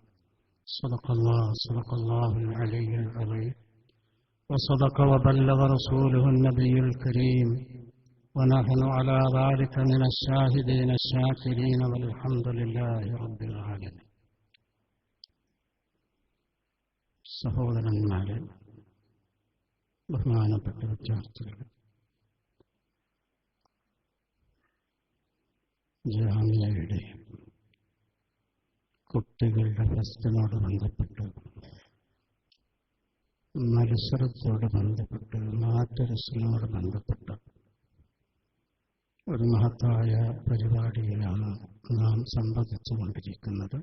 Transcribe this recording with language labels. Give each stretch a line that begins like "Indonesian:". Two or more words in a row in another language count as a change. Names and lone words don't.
Arabic: صدق الله العلي العظيم، وصدق وبلغ رسوله النبي الكريم، ونحن على ذلك من الشاهدين الشاكرين، والحمد لله رب العالمين.
Malayalam: സഹോദരന്മാരെ, ബഹുമാനപ്പെട്ട വിദ്യാർത്ഥികൾ, ജാമിയയുടെ കുട്ടികളുടെ ഫെസ്റ്റിനോട് ബന്ധപ്പെട്ട്, മത്സരത്തോട് ബന്ധപ്പെട്ട്, മാറ്റരസിനോട് ബന്ധപ്പെട്ട് ഒരു മഹത്തായ പരിപാടിയിലാണ് നാം സംബന്ധിച്ചുകൊണ്ടിരിക്കുന്നത്.